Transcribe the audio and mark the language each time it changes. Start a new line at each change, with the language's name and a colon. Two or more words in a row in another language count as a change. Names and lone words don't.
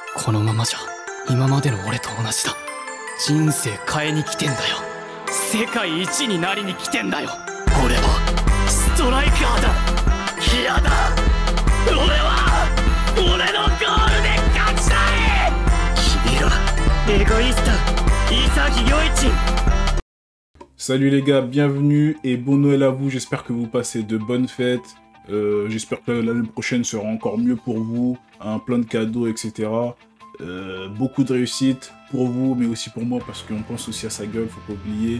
Japanese: このままじゃ今までの俺と同じだ。人生変えに来てんだよ。世界一になりに来てんだよ。俺はストライカーだ。嫌だ。俺のゴールで勝ちたい。君らエゴイスト潔良一。
French: Salut les gars, bienvenue et bon Noël à vous, j'espère que vous passez de bonnes fêtes, j'espère que l'année prochaine sera encore mieux pour vous, plein de cadeaux, etc. Beaucoup de réussite pour vous, mais aussi pour moi, parce qu'on pense aussi à sa gueule, faut pas oublier.